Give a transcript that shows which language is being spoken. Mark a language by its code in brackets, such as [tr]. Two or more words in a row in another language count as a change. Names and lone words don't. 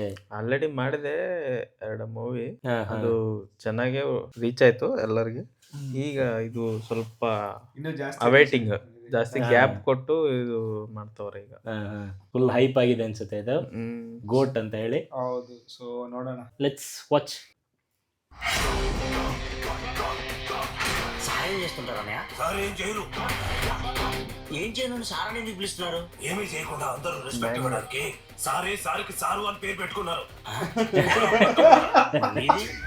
[kn] ಆಲ್ರೆಡಿ ಮಾಡಿದೆ 2 ಮೂವಿ, ಅದು ಚೆನ್ನಾಗೇ ರೀಚ್ ಆಯ್ತು ಎಲ್ಲರಿಗೆ. ಈಗ ಇದು ಸ್ವಲ್ಪ ಇನ್ನು ಅವೈಟಿಂಗ್, ಜಾಸ್ತಿ ಗ್ಯಾಪ್ ಕೊಟ್ಟು ಇದು ಮಾಡ್ತವ್ರೆ ಈಗ. [en] full hype [kn] ಆಗಿದೆ ಅನ್ಸುತ್ತೆ ಇದು ಗೋಟ್ ಅಂತ ಹೇಳಿ. ಹೌದು, ಸೊ ನೋಡೋಣ, [en] let's watch. [te] సాయం చేస్తుంటారు అన్నయ్య. సార్ ఏం చేయరు. ఏం చేయను సార్ అని ఎందుకు పిలుస్తున్నారు? ఏమీ చేయకుండా అందరూ రెస్పెక్ట్ ఇవ్వడానికి సారే సార్కి సారు అని పేరు పెట్టుకున్నారు. మీది?